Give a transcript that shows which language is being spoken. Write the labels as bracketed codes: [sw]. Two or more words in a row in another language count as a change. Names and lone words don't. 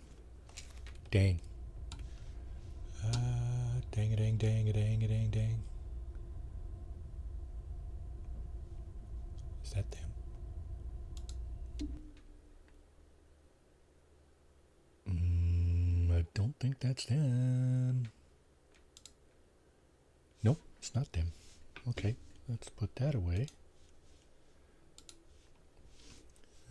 [en] Dang. Dang a dang dang a dang a dang dang. Is that them? I don't think that's them. Nope, it's not them. Okay, let's put that away.